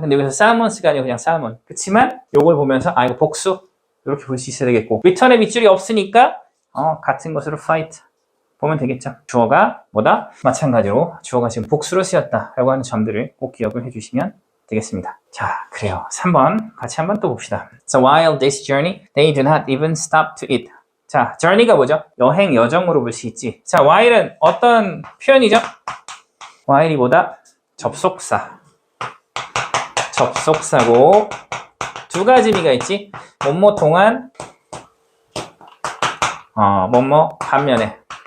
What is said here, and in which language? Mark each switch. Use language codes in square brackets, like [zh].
[ko] 근데 여기서 salmons가 아니고 그냥 salmon. 그치만 요걸 보면서 이거 복수? 이렇게 볼 수 있어야 되겠고 return의 밑줄이 없으니까 같은 것으로 fight 보면 되겠죠. 주어가 뭐다? 마찬가지로 주어가 지금 복수로 쓰였다 라고 하는 점들을 꼭 기억을 해 주시면 되겠습니다. 자, 그래요. 3번 같이 한번 또 봅시다. [en] So while this journey, they do not even stop to eat. [ko] 자, journey가 뭐죠? 여행, 여정으로 볼 수 있지. 자, while은 어떤 표현이죠? while이 뭐다? 접속사. 접속사고 두 가지 의미가 있지. 뭐뭐 동안, 뭐뭐 반면에.